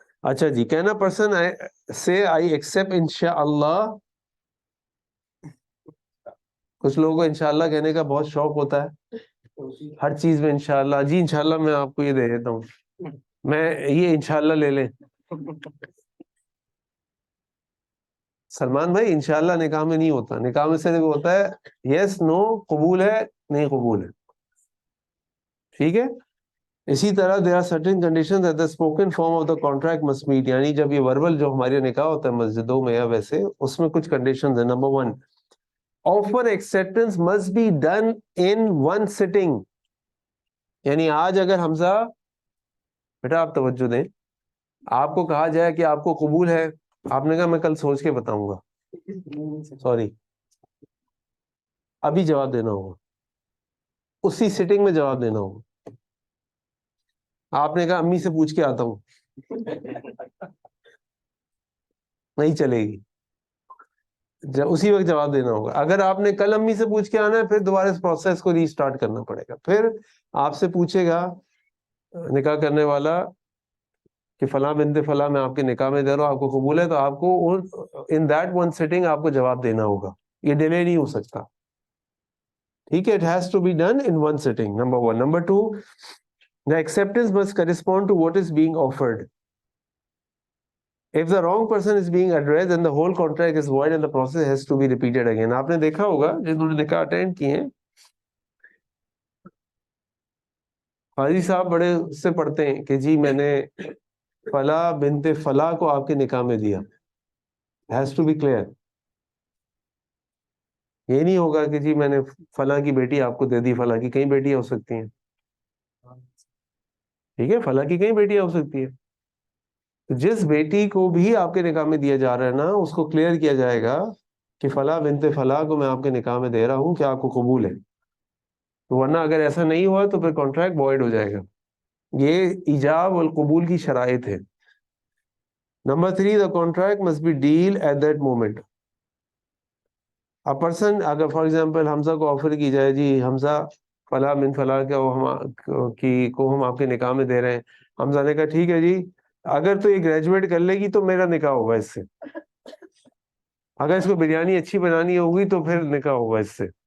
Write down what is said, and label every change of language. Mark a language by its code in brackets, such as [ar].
[ur] اچھا جی, [en] can a person سے I accept [ur] انشاءاللہ؟ کچھ لوگوں کو انشاءاللہ کہنے کا بہت شوق ہوتا ہے, ہر چیز میں انشاءاللہ. جی انشاءاللہ میں آپ کو یہ دے دیتا ہوں, میں یہ انشاءاللہ لے لیں. سلمان بھائی انشاءاللہ نکاح میں نہیں ہوتا, نکاح میں صرف ہوتا ہے یس نو, قبول ہے نہیں قبول ہے. ٹھیک ہے, اسی طرح [en] there are certain conditions that the spoken form of the contract must meet. [ur] یعنی جب یہ وربل جو ہمارے نکاح ہوتا ہے مسجدوں میں یا ویسے, اس میں کچھ کنڈیشنز ہیں. [en] Number 1, offer acceptance must be done in one sitting. [ur] یعنی آج اگر حمزہ بیٹا آپ توجہ دیں, آپ کو کہا جائے کہ آپ کو قبول ہے, آپ نے کہا میں کل سوچ کے بتاؤں گا, سوری ابھی جواب دینا ہوگا, اسی سٹنگ میں جواب دینا ہوگا. آپ نے کہا امی سے پوچھ کے آتا ہوں, نہیں چلے گی, اسی وقت جواب دینا ہوگا. اگر آپ نے کل امی سے پوچھ کے آنا ہے, پھر دوبارہ اس پروسیس کو ری اسٹارٹ کرنا پڑے گا. پھر آپ سے پوچھے گا نکاح کرنے والا کہ فلاں بنت فلاں میں آپ کے نکاح میں دے رہا ہوں, آپ کو قبول ہے؟ تو آپ کو [en] in that one sitting [ur] آپ کو جواب دینا ہوگا, یہ ڈیلے نہیں ہو سکتا. ٹھیک ہے, [en] It has to be done in one sitting. [ur] Number 1. [en] Number 2, the acceptance must correspond to what is being offered. If the wrong person is being addressed, then the whole contract is void and the process has to be repeated again. [ur] آپ نے دیکھا ہوگا جنہوں نے نکاح attend کیے ہیں, قاضی صاحب بڑے اس سے پڑھتے ہیں کہ جی میں نے فلاں بنت فلاں کو آپ کے نکاح میں دیا. [en] Has to be clear. [ur] یہ نہیں ہوگا کہ جی میں نے فلاں کی بیٹی آپ کو دے دی, فلاں کی کئی بیٹیاں ہو سکتی ہیں. ٹھیک ہے, فلاں کی کئی بیٹیاں ہو سکتی ہیں. جس بیٹی کو بھی آپ کے نکاح میں دیا جا رہا ہے نا, اس کو کلیئر کیا جائے گا کہ فلاں بنت فلاں کو میں آپ کے نکاح میں دے رہا ہوں, کیا آپ کو قبول ہے؟ ورنہ اگر ایسا نہیں ہوا تو پھر کانٹریکٹ وائڈ ہو جائے گا. یہ ایجاب والقبول کی شرائط ہے. [en] Number 3, the contract must be deal at that moment. A person, [ur] اگر فار ایگزامپل حمزہ کو آفر کی جائے, جی حمزہ فلاں بن فلاں کو ہم آپ کے نکاح میں دے رہے ہیں. حمزہ نے کہا ٹھیک ہے جی, اگر تو یہ گریجویٹ کر لے گی تو میرا نکاح ہوگا اس سے, اگر اس کو بریانی اچھی بنانی ہوگی تو پھر نکاح ہوگا اس سے.